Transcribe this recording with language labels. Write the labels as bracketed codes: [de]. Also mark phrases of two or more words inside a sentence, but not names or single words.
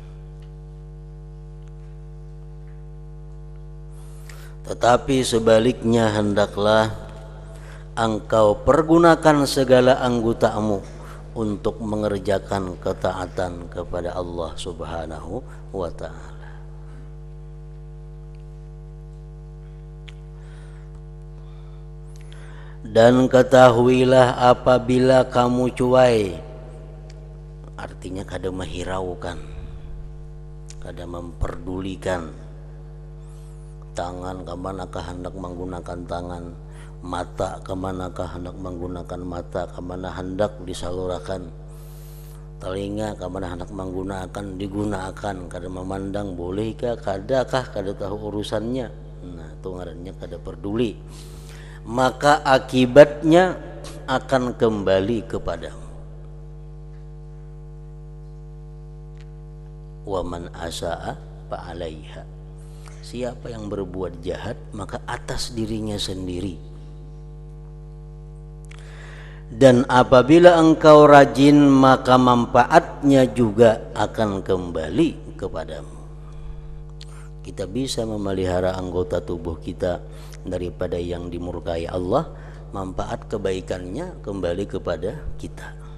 [id] Tetapi sebaliknya hendaklah engkau pergunakan segala anggotamu untuk mengerjakan ketaatan kepada Allah [ar] سبحانه و تعالى. [id] Dan ketahuilah apabila kamu cuai, artinya kada menghiraukan, kada memperdulikan, tangan kemanakah hendak menggunakan tangan, mata kemanakah hendak menggunakan mata, kemana hendak disalurkan, telinga kemana hendak menggunakan digunakan, kada memandang bolehkah, kadakah, kada tahu urusannya. Nah, itu ngarannya kada peduli. Maka akibatnya akan kembali kepadamu. [ar] و من أساء ف عليها. [id] Siapa yang berbuat jahat maka atas dirinya sendiri. Dan apabila engkau rajin maka manfaatnya juga akan kembali kepadamu. Kita bisa memelihara anggota tubuh kita daripada yang dimurkai Allah, manfaat kebaikannya kembali kepada kita.